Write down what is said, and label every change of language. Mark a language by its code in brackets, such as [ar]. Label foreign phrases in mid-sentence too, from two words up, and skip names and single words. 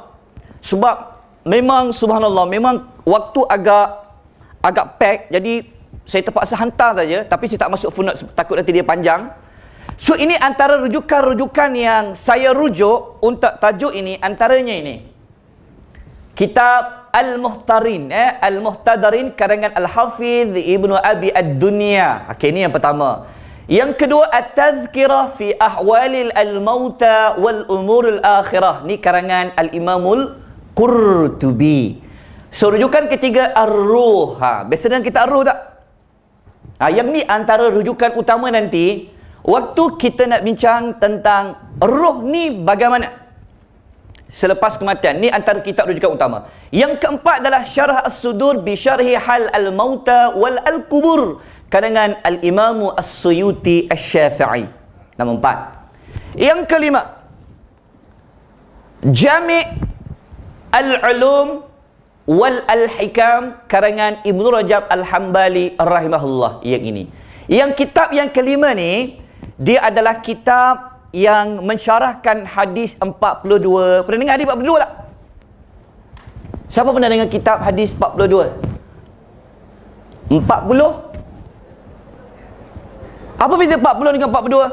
[ms] Sebab memang subhanallah, memang waktu agak pack, jadi saya terpaksa hantar saja, tapi saya tak masuk footnote takut nanti dia panjang. So ini antara rujukan-rujukan yang saya rujuk untuk tajuk ini, antaranya ini. Kitab Al-Muhtadarin, Al-Muhtadarin karangan Al-Hafiz Ibnu Abi Ad-Dunya. Okey, ini yang pertama. Yang kedua, At-Tazkirah fi Ahwalil Al-Mauta wal Umuril Akhirah. Ni karangan Al-Imamul Qurtubi. So rujukan ketiga Ar-Ruh. Biasa dengan kita Ar-Ruh tak? Yang ni antara rujukan utama nanti waktu kita nak bincang tentang ruh ni bagaimana selepas kematian. Ni antara kitab rujukan utama. Yang keempat adalah Syarah As-Sudur bi Syarhi Hal Al-Mauta wal Al-Kubur karangan Al-Imamu As-Suyuti Asy-Syafi'i. Nombor 4. Yang kelima, Jami' Al-Ulum wal Al-Hikam karangan Ibnu Rajab Al-Hambali rahimahullah. Yang ini. Yang kitab yang kelima ni, dia adalah kitab yang mensyarahkan hadis 42. Pernah dengar hadis 42 tak? Siapa pernah dengar kitab hadis 42? 40? Apa beza 40 dengan 42?